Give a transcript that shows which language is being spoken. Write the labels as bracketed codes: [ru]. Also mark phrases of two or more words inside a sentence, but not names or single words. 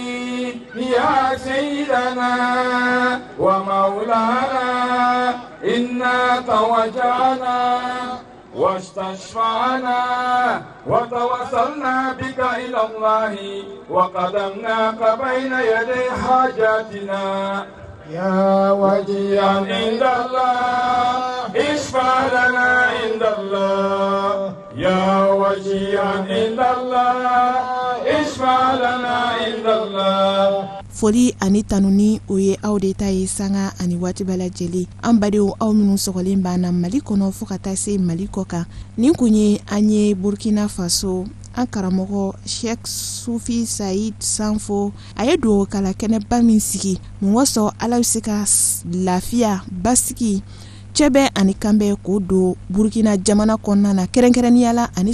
[ar] يا سيدنا ومولانا إنا توجعنا واستشفعنا وتوسلنا بك إلى الله وقدمناك بين يدي حاجاتنا يا وجيها عند الله اشفع لنا عند الله يا وجيها عند الله اشفع لنا عند الله. [bm] Foli ani tanuni o ye aw de ta ye sanga ani waati bɛɛ lajɛlen an badenw aw minnu sɔgɔlen b'an na Mali kɔnɔ fo ka taa se Mali kɔ kan nin kun ye an ye Burkina Faso an karamɔgɔ Sheikh Sufi Said Sanfo a ye dugawu kala kɛnɛba min sigi mun wasɔ Ala bɛ se ka lafiya basigi cɛbɛ ani kanbɛ k'o don Burkina jamana kɔnɔna na kɛrɛnkɛrɛnnenya la ani